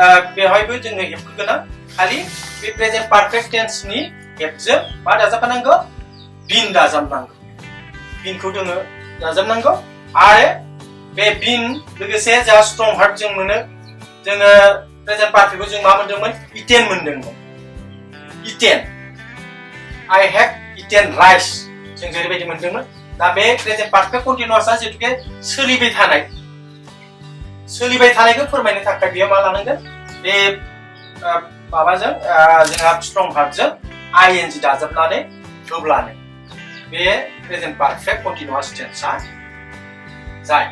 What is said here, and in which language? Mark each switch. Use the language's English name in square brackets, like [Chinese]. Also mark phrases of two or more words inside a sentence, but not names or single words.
[Bodo] बेवहायबो जोंनो हेभखौ गोनां खालि बे [English] present perfect [Bodo] टेन्सनि हेभजों मा दाजाबफानांगौ बिन दाजाबनांगौ बिनखौ जोङो दाजाबनांगौ आरो बे बिन लोगोसे जा [English] strong verb [Bodo] जों मोनो जोङो [English] present perfectखौ [Bodo] जों मा मोनदोंमोन इटेन मोनदोंमोन इटेन [English] I have eaten rice [Bodo] जों जेरैबायदि मोनदोंमोन दा बे [English] present perfect continuousआ [Bodo] जिहेतुके सोलिबाय थानायखौ फोरमायनो थाखाय बेयाव मा लानांगोन बे माबाजों जोंहा [English] strong verbजों [Bodo] ing दाजाबनानै होब्लानो बे [English] present perfect continuous tenseआ [Bodo] जायो